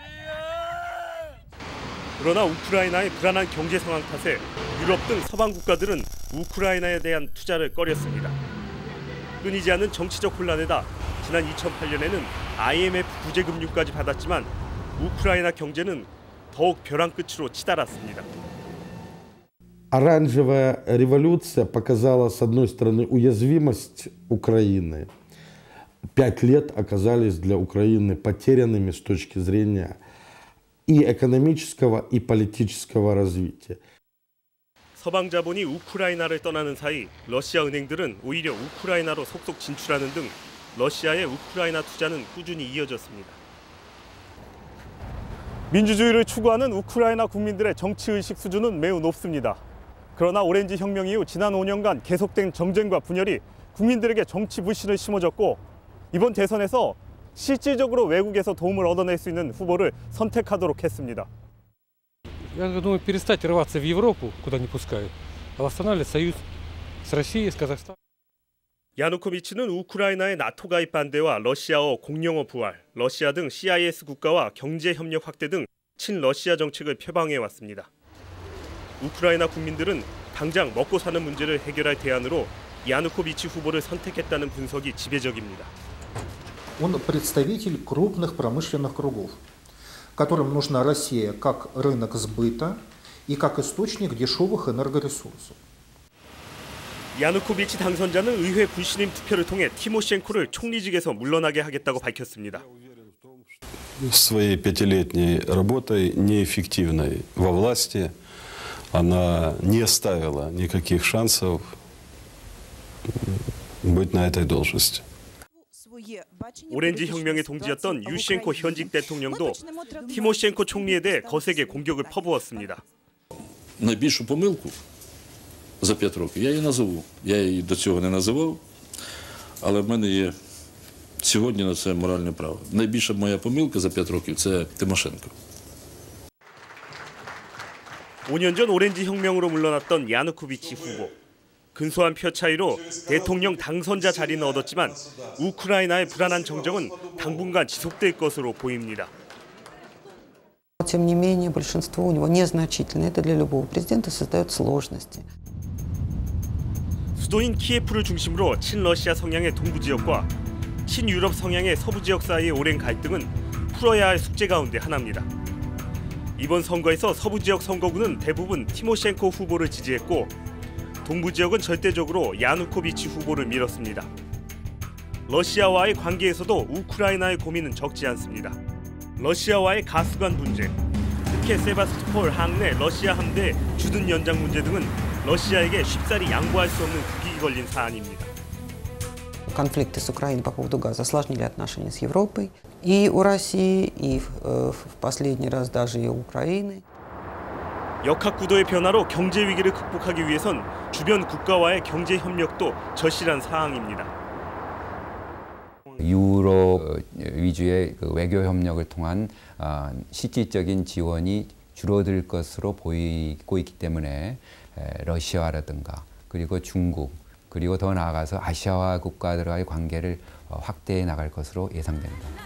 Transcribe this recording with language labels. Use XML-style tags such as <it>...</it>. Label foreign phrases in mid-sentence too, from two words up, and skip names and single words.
<ko>그러나 우크라이나의 불안한 경제 상황 탓에 유럽 등 서방 국가들은 우크라이나에 대한 투자를 꺼렸습니다. 끊이지 않는 정치적 혼란에다 지난 2008년에는 IMF 구제금융까지 받았지만 우크라이나 경제는 더욱 벼랑 끝으로 치달았습니다.</ko> <ru>Оранжевая революция показала, с одной стороны, уязвимость Украины. 5 лет оказались для Украины потерянными с точки зрения и экономического, и политического развития.</ru> <ko>서방 자본이 우크라이나를 떠나는 사이 러시아 은행들은 오히려 우크라이나로 속속 진출하는 등 러시아의 우크라이나 투자는 꾸준히 이어졌습니다. 민주주의를 추구하는 우크라이나 국민들의 정치의식 수준은 매우 높습니다. 그러나 오렌지 혁명 이후 지난 5년간 계속된 정쟁과 분열이 국민들에게 정치 불신을 심어줬고 이번 대선에서 실질적으로 외국에서 도움을 얻어낼 수 있는 후보를 선택하도록 했습니다.</ko> <ru>Я думаю, перестать рваться в Европу, куда не пускают, а восстанавливать союз с Россией, с Казахстаном.</ru> <ko>야누코비치는 우크라이나의 나토 가입 반대와 러시아어 공용어 부활, 러시아 등 CIS 국가와 경제 협력 확대 등 친러시아 정책을 표방해 왔습니다. 우크라이나 국민들은 당장 먹고 사는 문제를 해결할 대안으로 야누코비치 후보를 선택했다는 분석이 지배적입니다.</ko> <ru>Он представитель крупных промышленных кругов, которым нужна Россия как рынок сбыта и как источник дешевых энергоресурсов.</ru> <ko>야누코비치 당선자는 의회 불신임 투표를 통해 티모셴코를 총리직에서 물러나게 하겠다고 밝혔습니다.</ko> <ru>Своей пятилетней работой, неэффективной во власти, она не оставила никаких шансов быть на этой должности.</ru> <ko>오렌지 혁명의 동지였던 유시엔코 현직 대통령도 티모셴코 총리에 대해 거세게 공격을 퍼부었습니다.</ko> <uk>Найбільшу помилку за 5 років я її назову. Я її до цього не називав, але в мене є сьогодні на це моральне право. Найбільша моя помилка за 5 років – це Тимошенко.</uk> <ko>5년 전 오렌지 혁명으로 물러났던 야누코비치 후보. 근소한 표 차이로 대통령 당선자 자리는 얻었지만 우크라이나의 불안한 정정은 당분간 지속될 것으로 보입니다.</ko> <ru>Тем не менее, большинство у него незначительно. Это для любого президента создает сложности.</ru> <ko>수도인 키예프를 중심으로 친러시아 성향의 동부 지역과 친유럽 성향의 서부 지역 사이의 오랜 갈등은 풀어야 할 숙제 가운데 하나입니다. 이번 선거에서 서부 지역 선거구는 대부분 티모셴코 후보를 지지했고 동부 지역은 절대적으로 야누코비치 후보를 밀었습니다. 러시아와의 관계에서도 우크라이나의 고민은 적지 않습니다. 러시아와의 가스관 분쟁, 특히 세바스토폴 항내 러시아 함대 주둔 연장 문제 등은 러시아에게 쉽사리 양보할 수 없는 국익이 걸린 사안입니다.</ko> <ru>Конфликты с Украиной по поводу газа осложнили отношения с Европой. И у России, и в последний раз даже и у Украины.</ru> <ko>역학 구도의 변화로 경제 위기를 극복하기 위해선 주변 국가와의 경제 협력도 절실한 사항입니다. 유럽 위주의 외교 협력을 통한 실질적인 지원이 줄어들 것으로 보이고 있기 때문에 러시아라든가 그리고 중국 그리고 더 나아가서 아시아와 국가들과의 관계를 확대해 나갈 것으로 예상됩니다.</ko>